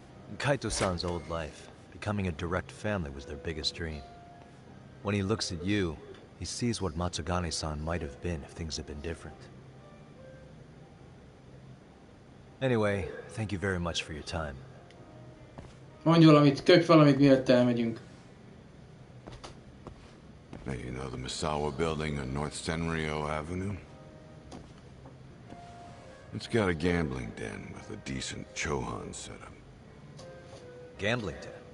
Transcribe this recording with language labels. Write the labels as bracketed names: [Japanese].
[English] In Kaito-san's old life, becoming a direct family was their biggest dream. When he looks at you, he sees what Matsugane-san might have been if things had been different. Anyway, thank you very much for your time. [Hungarian] Mondj valamit, köpj valamit, mielőtt elmegyünk. [English] Now you know the Misawa building on North Senryo Avenue? It's got a gambling den with a decent Chohan setup. Gambling den?